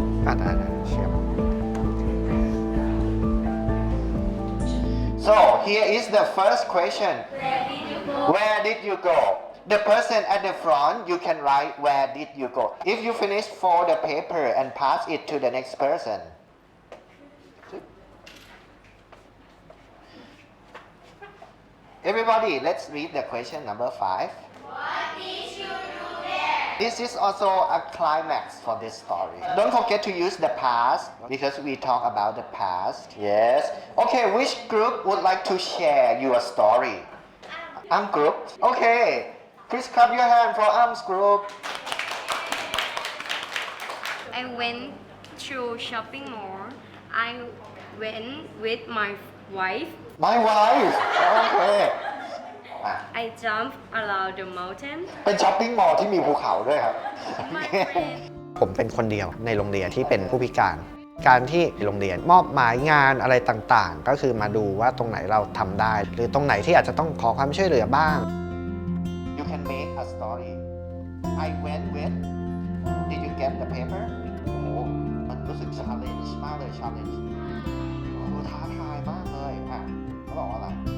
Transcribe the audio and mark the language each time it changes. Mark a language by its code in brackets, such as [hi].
[th] ได้เชื่อม [en] So here is the first question Where did you go The person at the front you can write where did you go If you finish fold the paper and pass it to the next person Everybody, let's read the question number 5. What did you do there? This is also a climax for this story. Don't forget to use the past because we talk about the past. Yes. Okay, which group would like to share your story? Group. Okay. Please clap your hand for Arms group. I went to shopping mall. I went with my wife. My wife. Okay. I jumped around the mountain. [th] เป็นช้อปปิ้งมอลล์ที่มีภูเขาด้วยครับ [en] My friend [th] ผมเป็นคนเดียวในโรงเรียนที่เป็นผู้พิการ การที่โรงเรียนมอบหมายงานอะไรต่างๆ ก็คือมาดูว่าตรงไหนเราทำได้ หรือตรงไหนที่อาจจะต้องขอความช่วยเหลือบ้าง [en] You can make a story I went with Did you get the paper [th] โอ้โหมันรู้สึก challenge มากเลย challenge โอ้โหท้าทายมากเลยเขาบอกว่าอะไร